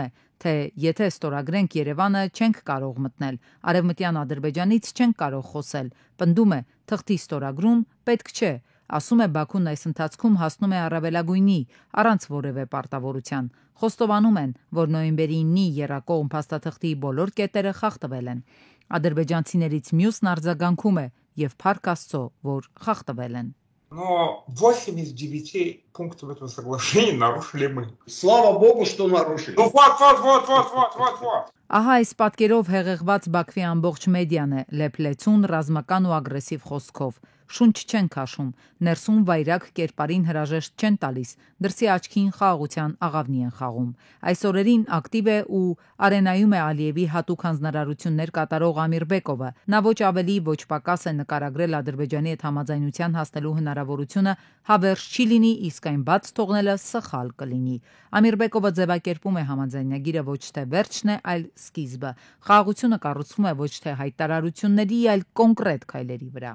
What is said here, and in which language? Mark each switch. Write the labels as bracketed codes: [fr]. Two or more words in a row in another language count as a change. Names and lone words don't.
[hy] թե եթե ստորագրենք Երևանը, չենք կարող մտնել։ Արևմտյան Ադրբեջանից չենք կարող խոսել։ Պնդում է, թղթի ստորագրում պետք չէ։ Ասում է Բաքուն այս ընթացքում հասնում է առավելագույնի, առանց որևէ պարտավորության։ Խոստովանում են, որ նոյեմբերի 9-ի եռակողմ փաստաթղթի բոլոր кетերը խախտվել են։ Ադրբեջանցիներից մյուսն արձագանքում է եւ փառք Աստծո, որ խախտվել են։ [ru] Но 8 из 9 пунктов этого соглашения нарушили мы. Слава Богу, что нарушили. Ну вот. [hy] Ահա այս պատկերով հեղեղված Բաքվի ամբողջ մեդիան է, լեփլեցուն, ռազմական ու ագրեսիվ խոսքով։ Շունչ չեն քաշում, ներսում վայրակ կերպարին հրաժեշտ չեն տալիս, դրսի աչքին խաղաղության աղավնի են խաղում։ Այս օրերին ակտիվ է ու արենայում է Ալիևի հատուկ հանձնարարություններ կատարող Ամիրբեկովը։ Նա ոչ ավելի, ոչ պակաս է նկարագրել Ադրբեջանի հետ համաձայնության հասնելու հնարավորությունը հավերժ չի լինի, իսկ այն բաց թողնելը սխալ կլինի։ Ամիրբեկովը ձևակերպում է համաձայնագիրը ոչ թե վերջն է, այլ սկիզբը։ Խաղաղությունը կառուցվում է ոչ թե հայտարարությունների, այլ կոնկրետ քայլերի վրա։